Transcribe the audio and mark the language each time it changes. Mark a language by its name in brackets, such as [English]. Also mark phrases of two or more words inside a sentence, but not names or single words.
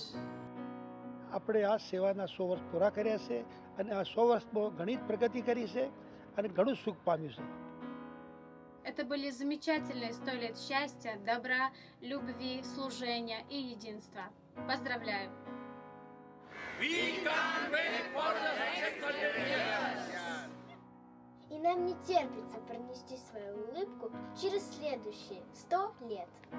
[Gujarati] આપણે આ સેવાના 100 વર્ષ પૂરા કર્યા છે અને આ 100 વર્ષમાં ઘણી જ પ્રગતિ કરી છે અને ઘણું સુખ પામ્યું છે. [Russian] Это были замечательные 100 лет счастья, добра, любви, служения и единства. Поздравляю! И нам не терпится пронести свою улыбку через следующие 100 лет.